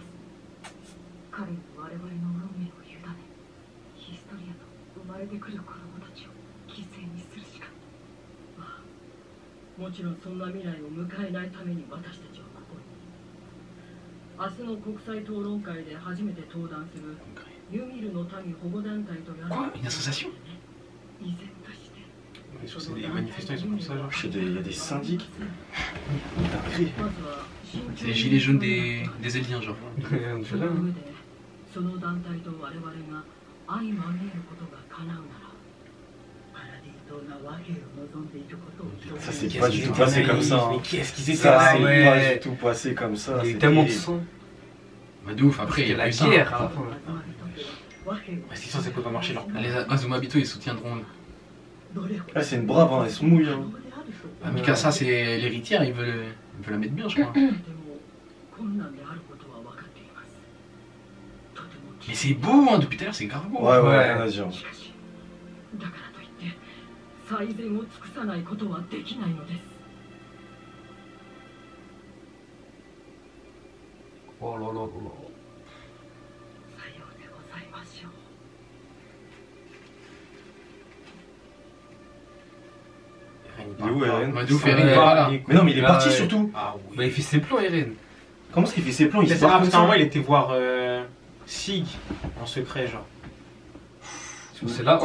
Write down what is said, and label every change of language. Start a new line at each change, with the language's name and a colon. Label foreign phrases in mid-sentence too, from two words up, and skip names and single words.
Japanese: 彼に我々の運命を委ねヒストリアと生まれてくる子供たちを犠牲にするしか。まあもちろんそんな未来を迎えないために私たちはここに。明日の国際討論会で初めて登壇するユミルの民保護団体とやる。
French: Une association?
Japanese: 依然として
French: Je trouve que c'est des manifestants, ils sont comme ça, genre. Il y a des syndics. Dinguerie.
Japanese: まずは
French: C'est les gilets jaunes des Éliens, genre.
Japanese: その上でその団体と我々が相まみえることが叶うならパラディ島が和平を望んでいることを表明
French: Ça s'est pas du tout passé comme ça. hein. Mais qui est-ce qu'ils étaient Ça là s'est ouais. pas du tout passé comme ça. Il y a eu c'est tellement de terrible. sang. Bah, de ouf, après, il y a La pas eu ça. guerre à la fin. Parce qu'ils sont censés pas marcher leur plan. Les Azumabito, ils soutiendront. Ah, c'est une brave, hein, elle se mouille. Hein. Bah, Mikasa, c'est l'héritière, il veut la mettre bien, je crois. Mais c'est beau, hein, depuis tout à l'heure, c'est grave beau. Ouais, ouais, Ouais. rien à dire.
Japanese: だからといって最善を尽くさないことはできないのです。
French: Oh là là là là.
Japanese: さようでございましょう。
French: Il est où, Eren? Bah, de ouf, Eren, il est pas là. Mais non, mais il est Ah, parti ouais. surtout. Ah oui. Bah, il fait ses plans, Eren. Comment est-ce qu'il fait ses plans? Il se C'est barre ça, comme parce qu'à un moment ça. il était voir Sig en secret, genre. C'est là.